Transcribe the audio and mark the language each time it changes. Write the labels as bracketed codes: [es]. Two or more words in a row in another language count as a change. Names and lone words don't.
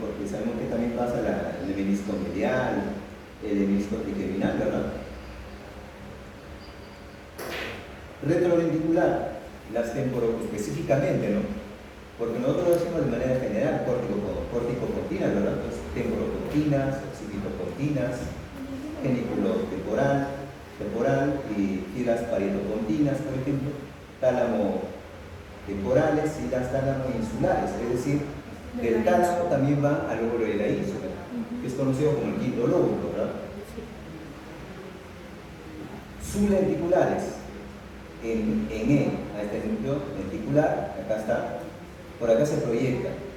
[es] Porque sabemos que también pasa el menisco medial, el menisco trigeminal, ¿verdad? Retrolenticular, las específicamente, ¿no? Porque nosotros lo decimos de manera general, corticopontinas, ¿verdad? Entonces, temporopontinas, occipitopontinas, genículo temporal y fibras parietopontinas, por ejemplo, tálamo temporales y las tálamo insulares, es decir, del tálamo también va al lóbulo de la ínsula, que es conocido como el quinto lóbulo, ¿verdad? Sublenticulares, en E, a este núcleo lenticular, acá está, por acá se proyecta.